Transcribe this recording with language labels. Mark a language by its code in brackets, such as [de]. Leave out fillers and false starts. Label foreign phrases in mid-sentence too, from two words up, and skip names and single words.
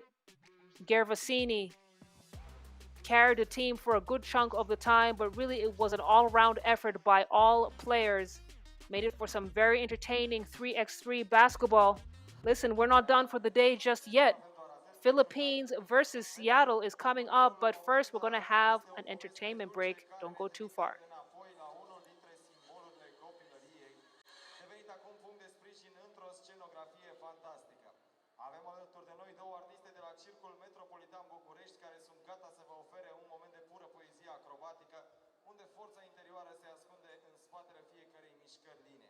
[en] Gervasini carried the team for a good chunk of the time, but really it was an all-round effort by all players. Made it for some very entertaining 3x3 basketball. Listen, we're not done for the day just yet. Philippines versus Seattle is coming up, but first we're going to have an entertainment break. Don't go too far. [ro] Avem alături de noi două artiste de la Circul Metropolitan București care sunt gata să vă ofere un moment de pură poezie acrobatică, unde forța interioară se ascunde în spatele fiecărei mișcări line.